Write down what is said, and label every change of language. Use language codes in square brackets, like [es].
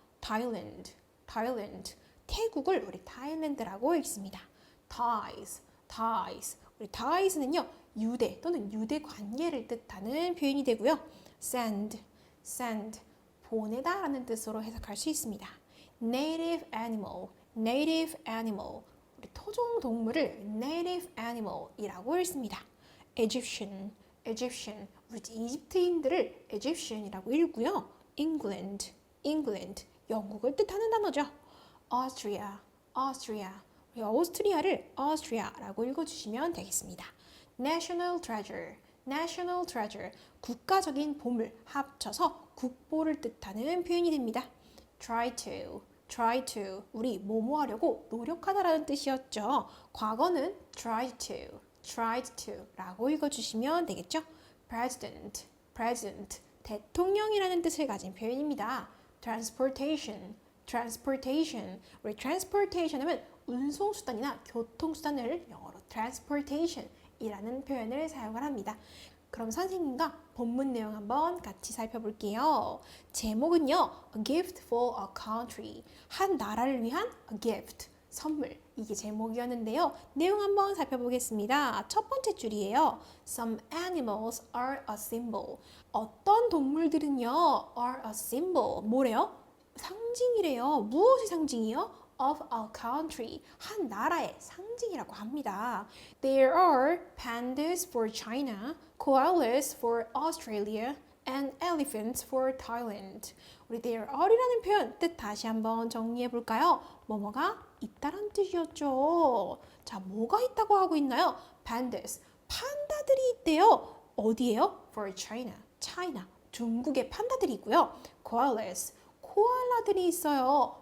[ko] Thailand, Thailand, 태국을 우리 타일랜드라고 읽습니다. Ties, ties, 우리 ties는요 유대 또는 유대 관계를 뜻하는 표현이 되고요. Send, send, 보내다라는 뜻으로 해석할 수 있습니다. Native animal, native animal, 우리 토종 동물을 native animal이라고 읽습니다. Egyptian, Egyptian, 우리 이집트인들을 Egyptian이라고 읽고요. England, England, 영국을 뜻하는 단어죠. Austria, Austria, 우리 오스트리아를 Austria라고 읽어주시면 되겠습니다. National treasure, national treasure, 국가적인 보물 합쳐서 국보를 뜻하는 표현이 됩니다. Try to, 우리 뭐뭐 하려고 노력하다라는 뜻이었죠. 과거는 tried to 라고 읽어주시면 되겠죠. President, president, 대통령이라는 뜻을 가진 표현입니다. Transportation, transportation, 우리 transportation 하면 운송수단이나 교통수단을 영어로 transportation 이라는 표현을 사용을 합니다. 그럼 선생님과 본문 내용 한번 같이 살펴볼게요. 제목은요. [en] A gift for a country. [ko] 한 나라를 위한 a gift. 선물. 이게 제목이었는데요. 내용 한번 살펴보겠습니다. 첫 번째 줄이에요. [en] Some animals are a symbol. [ko] 어떤 동물들은요. [en] are a symbol. [ko] 뭐래요? 상징이래요. 무엇이 상징이요? [en] of a country, [ko] 한 나라의 상징이라고 합니다. [en] There are pandas for China, koalas for Australia, and elephants for Thailand. [ko] 우리 there are이라는 표현 뜻 다시 한번 정리해 볼까요? 뭐뭐가 있다란 뜻이었죠. 자, 뭐가 있다고 하고 있나요? Pandas, 판다들이 있대요. 어디에요? [en] For China, China, [ko] 중국에 판다들이 있고요. Koalas, 코알라들이 있어요.